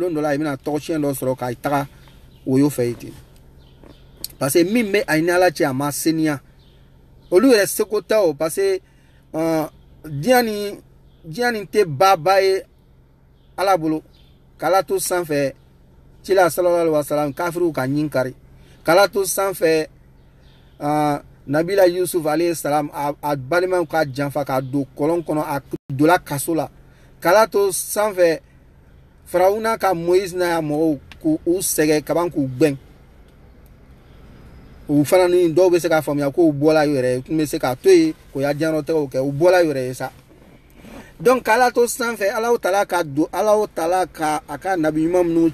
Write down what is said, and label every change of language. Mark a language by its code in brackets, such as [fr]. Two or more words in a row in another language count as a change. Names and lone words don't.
[bm] lon dɔ la i bɛna tɔgɔcɛn dɔ sɔrɔ k'a taga woyo fɛ yen ten parce que min bɛ a ni ala cɛ a ma seniya olu yɛrɛ seko tɛ o parce que diɲɛ nin tɛ baba ye ala bolo k'ala to sanfɛ cila [ar] صلى الله عليه وسلم [bm] kafiriw ka ɲin kari k'ala to sanfɛ nabila yusuf [ar] عليه السلام [bm] a balimaw ka janfa ka don kɔlɔn kɔnɔ a donla kaso la k'ala to sanfɛ farawuna ka moïse n'a ya mɔgɔw k'u sɛgɛ kaban k'u gbɛn u fana ni dɔw bɛ se k'a faamuya ko u bɔla yɛrɛ tun bɛ se k'a to yen k'o ya diyanrɔtɛgɛw kɛ u bɔla yɛrɛ sa donc k'ala to sanfɛ Alahu Taala ka don Alahu Taala ka a ka nabi ɲuman minnu